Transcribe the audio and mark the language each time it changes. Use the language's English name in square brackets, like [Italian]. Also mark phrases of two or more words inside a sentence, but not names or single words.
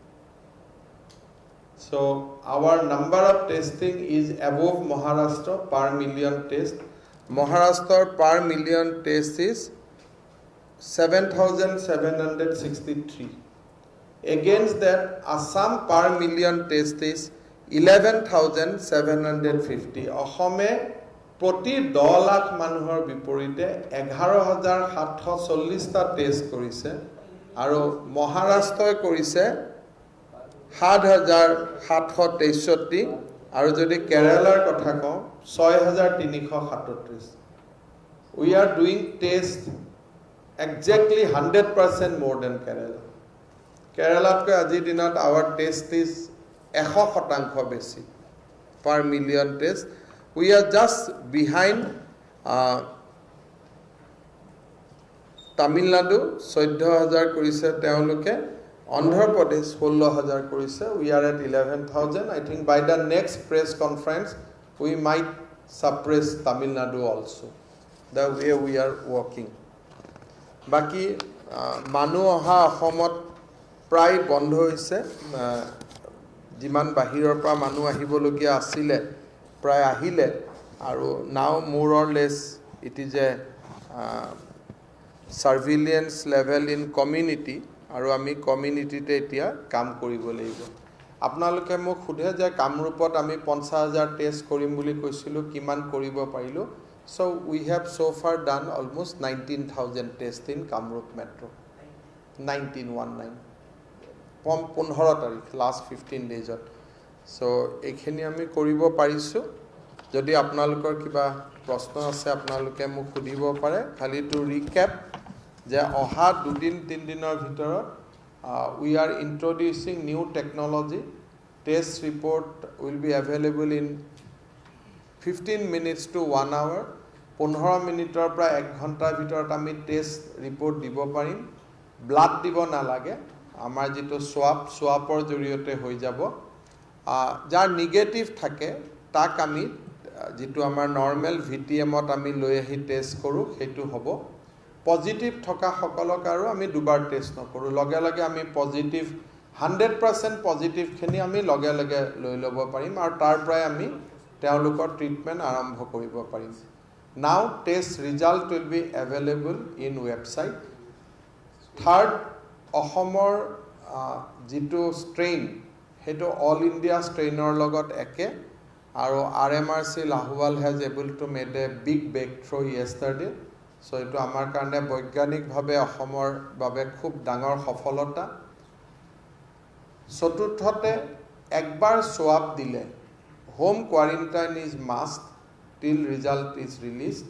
[English] so our number of testing is above Maharashtra per million test Maharashtra per million test is 7,763 Against that, Assam per million test is 11,750. [Assamese] অসমে প্ৰতি 10 লাখ মানুহৰ বিপৰীতে 11,740টা টেষ্ট কৰিছে আৰু মহাৰাষ্ট্ৰই কৰিছে 7,763 আৰু যদি কেৰালাৰ কথা কওঁ 6,337. [English] We are doing test exactly 100% more than Kerala. Kerala [Assamese] আজি দিনত [English] our test is 100% বেছি per million test. We are just behind Tamil Nadu 14,000 [Assamese] কৰিছে তেওঁলোকে, [English] Andhra Pradesh 16,000 কৰিছে. We are at 11,000. I think by the next press conference we might suppress Tamil Nadu also. The way we are working. [Assamese] Baki মানুহ অহা অসমত প্ৰায় বন্ধ হৈছে, যিমান বাহিৰৰ পৰা মানুহ আহিবলগীয়া আছিলে প্ৰায় আহিলে আৰু [English] now more or less it is a surveillance level in community [Assamese] আৰু আমি কমিউনিটিতে এতিয়া কাম কৰিব লাগিব. আপোনালোকে মোক সুধে যে কামৰূপত আমি 50,000 টেষ্ট কৰিম বুলি কৈছিলোঁ, কিমান কৰিব পাৰিলোঁ? [English] So we have so far done almost 19,000 tests in Kamrup Metro. 1919. From 15 তাৰিখ, last 15 days. [Assamese] So এইখিনি আমি কৰিব পাৰিছোঁ. যদি আপোনালোকৰ কিবা প্ৰশ্ন আছে আপোনালোকে মোক সুধিব পাৰে. খালি [English] to recap [Assamese] যে অহা 2-3 দিনৰ ভিতৰত [English] we are introducing new technology. Test report will be available in 15 minutes to 1 hour. [Assamese] 15 মিনিটৰ পৰা 1 ঘণ্টাৰ ভিতৰত আমি [English] test report [Assamese] দিব পাৰিম. ব্লাড দিব নালাগে, আমাৰ যেটো সোৱাপৰ জৰিয়তে হৈ যাব. যাৰ নিগেটিভ থাকে তাক আমি যেটো আমাৰ নৰ্মেল ভিটিএমত আমি লৈ আহি টেষ্ট কৰোঁ সেইটো হ'ব. পজিটিভ থকা সকলক আৰু আমি দুবাৰ টেষ্ট নকৰোঁ, লগে লগে আমি পজিটিভ 100% পজিটিভখিনি আমি লগে লগে লৈ ল'ব পাৰিম আৰু তাৰ পৰাই আমি তেওঁলোকৰ ট্ৰিটমেণ্ট আৰম্ভ কৰিব পাৰিম. [English] Now test result will be available in website. Third, [Assamese] অসমৰ যেটো [English] strain হেটো all India strainer [Assamese] লগত একে আৰু [English] RMRC Lahowal has able to made a big breakthrough yesterday. [Assamese] So এটো আমাৰ কাৰণে বৈজ্ঞানিকভাৱে অসমৰ বাবে খুব ডাঙৰ সফলতা. চতুৰ্থতে একবাৰ সোৱাপ দিলে [English] home quarantine is must till result is released.